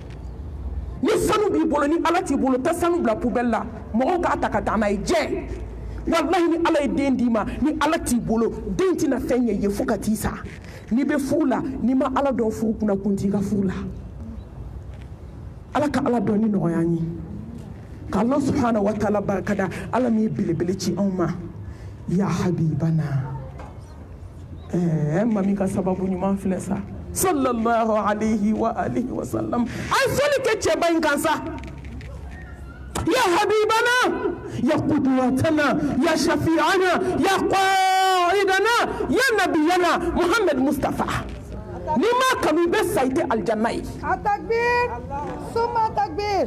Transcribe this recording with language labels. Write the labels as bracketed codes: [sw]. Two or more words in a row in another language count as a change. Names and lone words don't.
[bm] ni sanu b'i bolo ni ala t'i bolo taa sanu bila poubelle la mɔgɔw k'a ta ka taa n'a ye jɛ wallahi ni ala ye den d'i ma ni ala t'i bolo den tɛna fɛn ɲɛ ye fo ka t'i sa n'i bɛ furu la n'i ma ala dɔn furu kunna kun t'i ka furu la ala ka ala dɔn ni nɔgɔya an ye ka ala [ar] سبحانه وتعالى [bm] barikada ala min ye belebele ci anw ma [ar] يا حبيبنا [bm] mami ka sababu ɲuman filɛ sa [ar] صلى الله عليه وآله وسلم [bm] a ye soli kɛ cɛba in kan sa [ar] يا حبيبنا يا قدوتنا يا شفيعنا يا قائدنا يا نبينا محمد مصطفى لما كانوا بس سيد الجنة التكبير ثم التكبير